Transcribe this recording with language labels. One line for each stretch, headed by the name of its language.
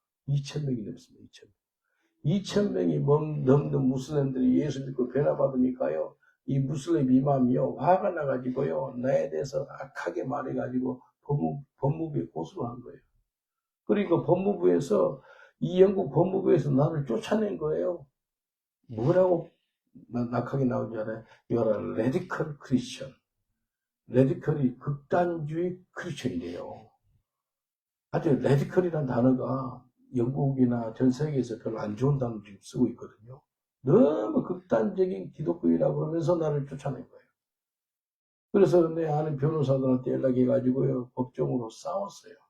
Korean: 2,000명이 넘습니다. 2,000명이 넘는 무슬림들이 예수 믿고 변화받으니까요, 이 무슬림 이맘이요, 화가 나가지고요, 나에 대해서 악하게 말해가지고 법무부에 고소를 한 거예요. 그러니까 이 영국 법무부에서 나를 쫓아낸 거예요. 뭐라고 낙하게 나온 줄 알아요?
English: You are a radical Christian.
Korean: 레디컬이 극단주의 크리스천이래요. 아주 레디컬이라는 단어가 영국이나 전 세계에서 별로 안 좋은 단어를 지금 쓰고 있거든요. 너무 극단적인 기독교이라고 그러면서 나를 쫓아낸 거예요. 그래서 내 아는 변호사들한테 연락해가지고요, 법정으로 싸웠어요.